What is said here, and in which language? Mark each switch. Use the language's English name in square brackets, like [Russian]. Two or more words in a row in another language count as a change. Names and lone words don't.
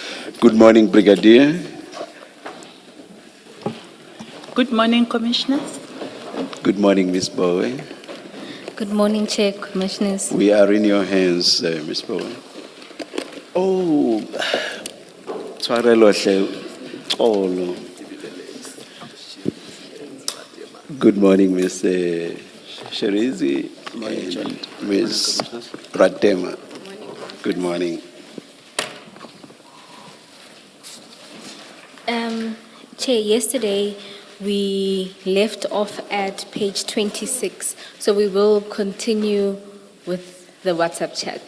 [English] Good morning, Brigadier. Good morning, Commissioners. Good morning, Ms. Bowe. Good morning, Chair, Commissioners. We are in your hands, Ms. [Southern Sotho] Bowe. Oh, tshwarelo hle, xolo. [English] Good morning, Ms. Sherizi and Ms. Ratema. Good morning. Chair, yesterday we left off at page 26, so we will continue with the WhatsApp chat.